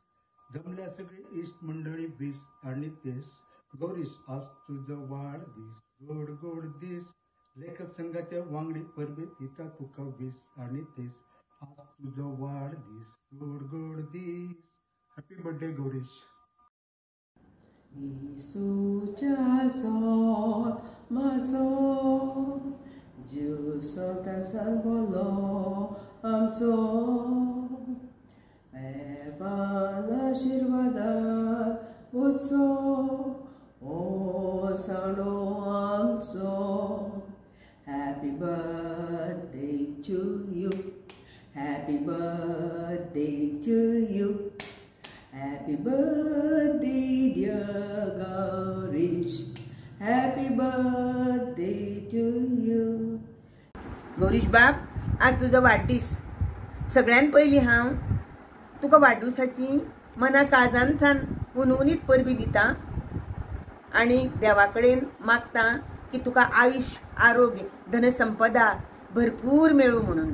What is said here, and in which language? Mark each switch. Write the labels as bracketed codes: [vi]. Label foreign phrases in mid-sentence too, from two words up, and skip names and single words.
[kok] जमल्या सगळी इश्ट मंडळी 20 आनी 30. गौरीश, आज तुजो वाडदीस गोड गोड दीस. लेखक संघाचे वांगडी परबी दिता तुका 20 आनी 30. आज तुजो वाडदीस गोड गोड दीस. [en] happy birthday गौरीश. Isucha sol mazo Ju solta salvolo amzo Evana shirvada utso O sano amzo. Happy birthday to you. Happy birthday to you. Happy birthday dear Gaurish. Happy birthday to you. [kok] गौरीश बाब, आज तुजो वाडदीस. सगळ्यान पयलीं हांव तुका वाडदिवसाची मना काळजांतल्यान उनवणीत परबी दिता आनी देवा कडेन मागता की तुका आयुष्य, आरोग्य, धनसंपदा भरपूर मेळूं म्हणून.